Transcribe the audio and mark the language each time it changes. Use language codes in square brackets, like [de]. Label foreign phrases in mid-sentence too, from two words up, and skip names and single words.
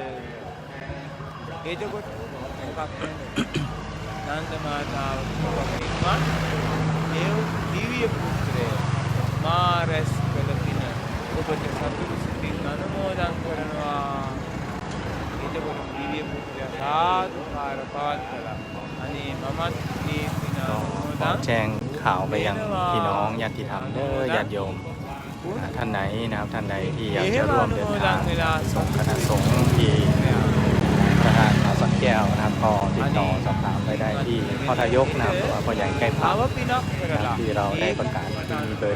[si] එතකොට මොකක් නන්ද මාතාව කියනවා ඒ දිව්‍ය පුත්‍රය මාරස් කළ පින ඔබට සතුටු සිතින් අනුමෝදන් කරනවා. එතකොට දිව්‍ය පුත්‍රයා සාදුකාර පවත්වලා අනේ මමත් මේ පින [th] ขอแจ้งข่าวไปยังพี่น้องญาติธรรมเด้อญาติโยมท่านไหนนะครับท่านใดที่อยากจะร่วมเดินทางส่งคณะสงฆ์ที่ประธานพระสันแก้วนะครับก็ติดต่อสอบถามไปได้ที่พ่อทายกนะครับหรือว่าพ่อใหญ่ใกล้พระที่เราได้ประกาศที่มีเบอร์